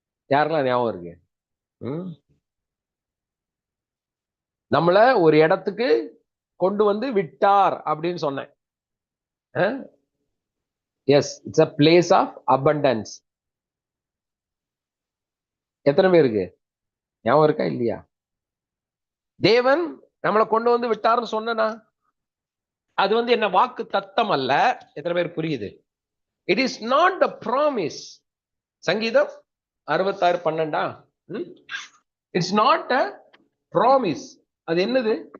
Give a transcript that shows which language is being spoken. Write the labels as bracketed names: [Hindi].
[Tamil] யாரெல்லாம் ஞாபகம் இருக்கு? நம்மள ஒரு இடத்துக்கு கொண்டு வந்து விட்டார் அப்படின்னு சொன்னேன். [English] Yes, it's a place of abundance. [Tamil] எத்தனை பேருக்கு ஞாபகம் இருக்கா இல்லையா? தேவன் நம்மளை கொண்டு வந்து விட்டார்னு சொன்னா அது என்ன வாக்கு தத்தம் அல்ல. எத்தனை பேர் புரியுது? [English] It is not the promise. சங்கீதம் 66:12. It's not a promise. [Tamil] அது என்னது?